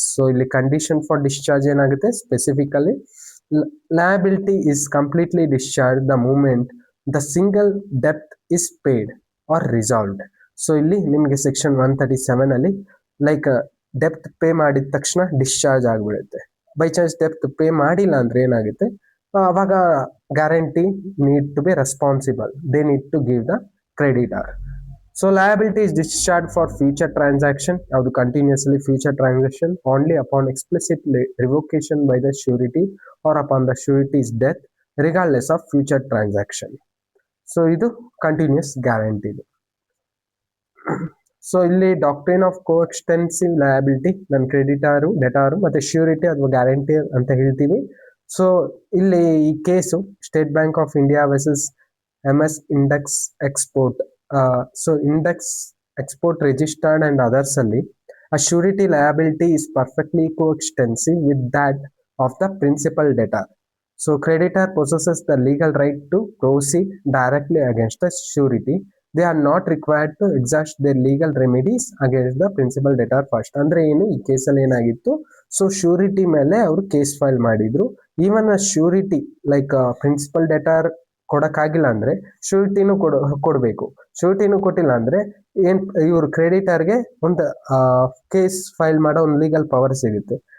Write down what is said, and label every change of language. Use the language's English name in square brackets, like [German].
[English] So ಇಲ್ಲಿ condition for discharge ಏನಾಗುತ್ತೆ, specifically liability is completely discharge the moment the single depth is paid R resolved. [Kannada] So ಇಲ್ಲಿ ನಿಮಗೆ section 137 ಅಲ್ಲಿ like depth pay ಮಾಡಿದ ತಕ್ಷಣ discharge ಆಗಿಬಿಡುತ್ತೆ. [English] by chance depth pay [Kannada] ಮಾಡಿಲ್ಲ ಅಂದ್ರೆ ಏನಾಗುತ್ತೆ, ಅವಾಗ [English] Guarantee need to be responsible, they need to give the creditor. So liability is discharged for future transaction of the continuously future transaction only upon explicit revocation by the surety or upon the surety's death regardless of future transaction. So idu continuous guarantee. [Kannada] So ಇಲ್ಲಿ doctrine of co extensive liability, ನನ್ನ ಕ್ರೆಡಿಟಾರು, ಡೆಟಾರು ಮತ್ತೆ surety ಅಥವಾ guarantee ಅಂತ ಹೇಳ್ತೀವಿ. So ಇಲ್ಲಿ ಈ case state bank of India versus MS index export. [English] So index export registered and others ಅಲ್ಲಿ a surety liability is perfectly coextensive with that of the principal debtor. So creditor possesses the legal right to proceed directly against the surety. They are not required to exhaust their legal remedies against the principal debtor first. [Kannada] ಅಂದ್ರೆ ಏನು, ಈ ಕೇಸಲ್ಲಿ ಏನಾಗಿತ್ತು, so surety ಮೇಲೆ ಅವರು case file ಮಾಡಿದ್ರು. Even a surety like principal debtor ಕೊಡಕ್ಕಾಗಿಲ್ಲ ಅಂದ್ರೆ ಶ್ಯೂರಿಟಿನೂ ಕೊಡಬೇಕು. ಶ್ಯೂರಿಟಿನೂ ಕೊಟ್ಟಿಲ್ಲ ಅಂದ್ರೆ ಏನ್ ಇವ್ರು ಕ್ರೆಡಿಟರ್ಗೆ ಒಂದು ಕೇಸ್ ಫೈಲ್ ಮಾಡೋ ಒಂದು ಲೀಗಲ್ ಪವರ್ ಸಿಗುತ್ತೆ.